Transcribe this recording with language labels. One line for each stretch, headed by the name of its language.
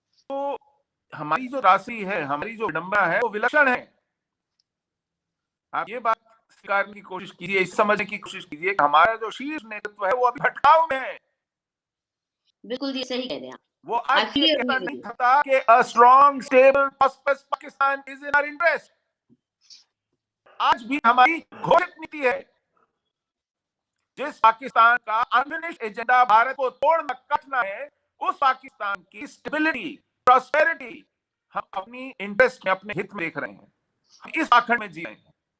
Hindi: तो हमारी जो राशि है, हमारी जो विडंबना है, वो विलक्षण है। आप ये बात स्वीकार करने की कोशिश कीजिए, इस समझने की कोशिश कीजिए कि हमारा जो शीर्ष नेतृत्व है वो अभी भटकाव में है। बिल्कुल ये सही कह रहे हैं। वो आज ये कहता नहीं था कि
English: a strong, stable, prosperous Pakistan is in our interest।
Hindi: आज भी हमारी घोषित नीति है, जिस पाकिस्तान का अनफिनिश्ड एजेंडा भारत को तोड़ना, काटना है, उस पाकिस्तान की स्टेबिलिटी, प्रॉस्पेरिटी हम अपनी इंटरेस्ट में, अपने हित में देख रहे हैं। हम इस आखंड में जी रहे हैं।